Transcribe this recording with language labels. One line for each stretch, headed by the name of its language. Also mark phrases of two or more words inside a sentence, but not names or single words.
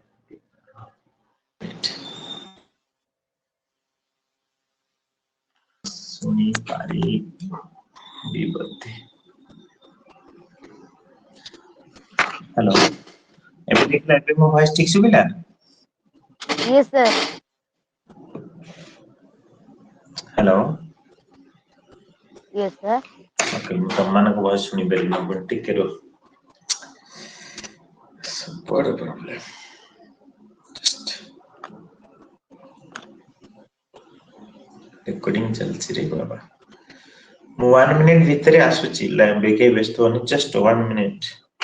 Odia: ଶୁଣିପାରିବି ବୋଧେ ହ୍ୟାଲୋ ଏବେ ଦେଖିଲ ଏବେ ମୋ ଭଏସ ଠିକ ଶୁଭିଲା
English: yes sir
Odia: ହ୍ୟାଲୋ
English: yes sir
Odia: ଓକେ ମୁଁ ତମମାନଙ୍କ ଭଏସ ଶୁଣିପାରିଲିନି ଆପଣ ଟିକେ ରୁହ ସବୁଆଡେ ପ୍ରୋବ୍ଲେମ ରେକର୍ଡିଂ ଚାଲିଛି ରେ ବାବା ମୁଁ 1 ମିନିଟ ଭିତରେ ଆସୁଛି କେହି ବ୍ୟସ୍ତ ହୁଅନି
English: just 1 minute